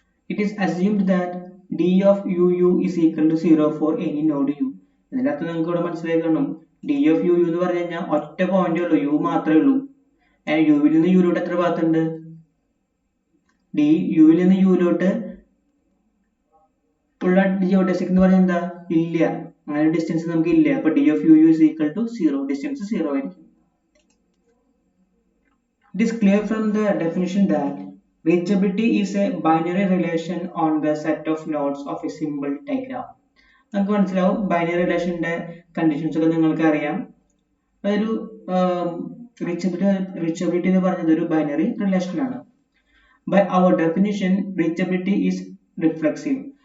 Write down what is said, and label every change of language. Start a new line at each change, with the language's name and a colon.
English: It is assumed that d of uu is equal to 0 for any node u.
Malayalam: ഇതിന്റെ അർത്ഥം നിങ്ങൾക്ക് ഇവിടെ മനസ്സിലായി കാണും. d of uu എന്ന് പറഞ്ഞു കഴിഞ്ഞാൽ ഒറ്റ പോയിന്റേ ഉള്ളൂ, u മാത്രമേ ഉള്ളൂ. യുവിൽ നിന്ന് യുയിലോട്ട് എത്ര പാത്ത് ഉണ്ട്? യുവിൽ നിന്ന് യുയിലോട്ട് ഉള്ള ജിയോഡെസിക് എന്ന് പറഞ്ഞാൽ എന്താ? ഇല്ല, അങ്ങനെ ഡിസ്റ്റൻസ് നമുക്ക് ഇല്ല. അപ്പൊ
English: d of uu is equal to 0,
Malayalam: distance 0 ആയിരിക്കും.
English: It is clear from the definition that reachability is a binary relation on the set of nodes of a simple diagram.
Malayalam: നമുക്ക് മനസ്സിലാവും ബൈനറി റിലേഷന്റെ കണ്ടീഷൻസ് ഒക്കെ നിങ്ങൾക്ക് അറിയാം. അതൊരു reachability എന്ന് പറയുന്നത് ഒരു ബൈനറി റിലേഷൻ ആണ്.
English: By our definition, reachability is reflexive.